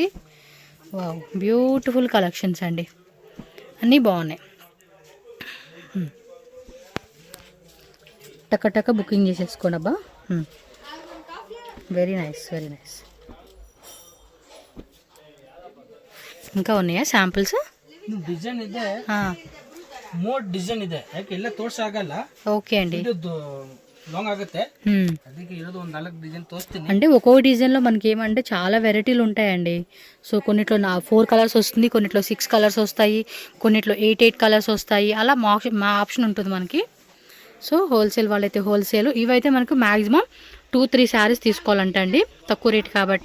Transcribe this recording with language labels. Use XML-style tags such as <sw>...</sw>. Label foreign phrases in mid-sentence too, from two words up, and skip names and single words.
<en>Wow, beautiful collections</en> <te>అండి, అన్నీ బాగున్నాయి. టక బుకింగ్ చేసేసుకోండి అబ్బా.</te> <en>Very nice, very nice.</en> <te>ఇంకా ఉన్నాయా శాంపుల్స్?</te> <kn>ಡಿಸೈನ್ ಇದೆ,</kn> <en>more design</en> <kn>ಇದೆ. ಯಾಕೆ ಎಲ್ಲ ತೋರ್ಸಾಗಲ್ಲ.</kn> <te>ఓకే అండి,</te> <kn>లాంగ్ ఆಗುತ್ತೆ, ಅದಕ್ಕೆ ಇರೋದು ಒಂದು 4 ಡಿಸೈನ್ ತೋರಿಸ್ತೀನಿ.</kn> <te>అంటే ఒక్కొక్క డిజైన్లో మనకి ఏమంటే చాలా వెరైటీలు ఉంటాయండి. సో కొన్నిట్లో 4 కలర్స్ వస్తుంది, కొన్నిట్లో 6 కలర్స్ వస్తాయి, కొన్నిట్లో 8 కలర్స్ వస్తాయి. అలా మా ఆప్షన్ ఉంటుంది మనకి.</te> <en>so wholesale</en> <te>వాళ్ళైతే హోల్సేల్. ఇవైతే మనకు మ్యాక్సిమం 2-3 శారీస్ తీసుకోవాలంట అండి, తక్కువ రేట్ కాబట్టి.</te>